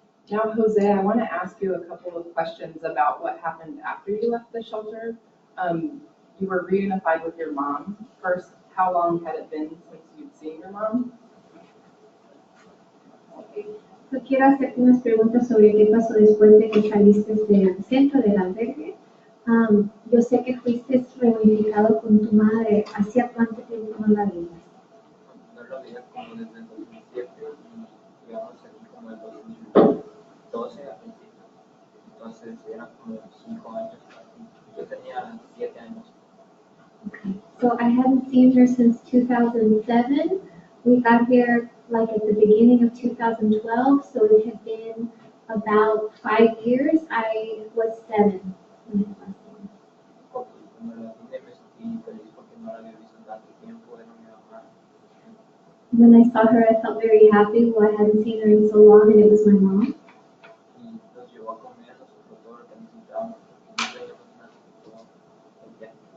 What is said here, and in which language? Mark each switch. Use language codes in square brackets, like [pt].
[en] Now, Jose, I want to ask you a couple of questions about what happened after you left the shelter. You were reunified with your mom. First, how long had it been since you'd seen your mom? [es] Yo quiero hacerte unas preguntas sobre qué pasó después de que saliste del centro, del albergue. Yo sé que fuiste reunificado con tu madre. ¿Hacía cuánto tiempo no la veías? No lo veía como desde el 2007 y llegamos aquí como el 2012 a principios. Entonces eran como 5 años. Yo tenía 7 años. [en] Okay. So I hadn't seen her since 2007. We got here like at the beginning of 2012, so it had been about 5 years. I was 7 when I last seen her. [es] Cuando la vine me sentí feliz porque no la había visto en tanto tiempo, era mi mamá. [en] When I saw her, I felt very happy. Well, I hadn't seen her in so long, and it was my mom. [es] Y nos llevó a comer, nos ofreció todo lo que necesitábamos porque no teníamos nada todo el día.